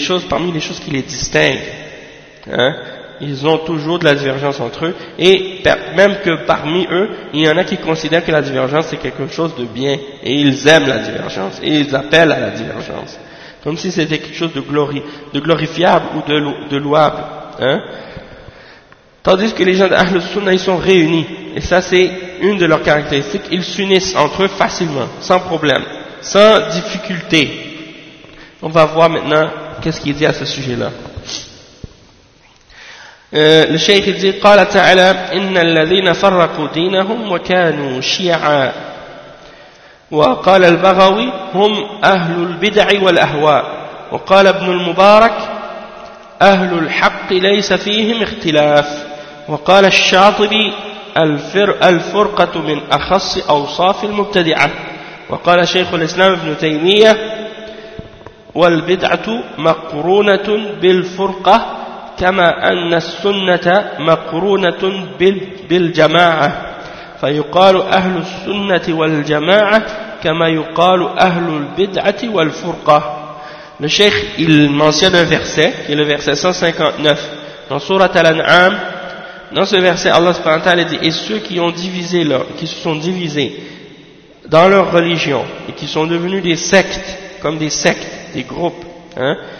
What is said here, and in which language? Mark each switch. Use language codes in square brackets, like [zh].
[fr] Parmi les choses qui les distinguent, hein, ils ont toujours de la divergence entre eux, et même que parmi eux, il y en a qui considèrent que la divergence c'est quelque chose de bien, et ils aiment la divergence, et ils appellent à la divergence, comme si c'était quelque chose de glorifiable ou de louable, hein. Tandis que les gens d'Ahl Sunnah, ils sont réunis, et ça c'est une de leurs caractéristiques, ils s'unissent entre eux facilement, sans problème, sans difficulté. On va voir maintenant qu'est-ce qu'il dit à ce sujet-là. Le Cheikh dit, [ar] قال تعالى إن الذين فرقوا دينهم وكانوا شيعا وقال البغوي هم أهل البدع والأهواء وقال ابن المبارك أهل الحق ليس فيهم اختلاف وقال الشاطبي الفرقة من أخص أوصاف المبتدعة وقال شيخ الإسلام ابن تيمية والبدعة مقرونة بالفرقة كما أن السنة مقرونة بالجماعة فيقال أهل السنة والجماعة كما يقال أهل البدعة والفرقة. [fr] Le Cheikh, il mentionne un verset, qui est le verset 159, dans Surat Al-An'am. Dans ce verset, Allah subhanahu wa ta'ala dit, et ceux qui ont divisé leur, qui se sont divisés dans leur religion, et qui sont devenus des sectes, comme des sectes, des groupes, hein.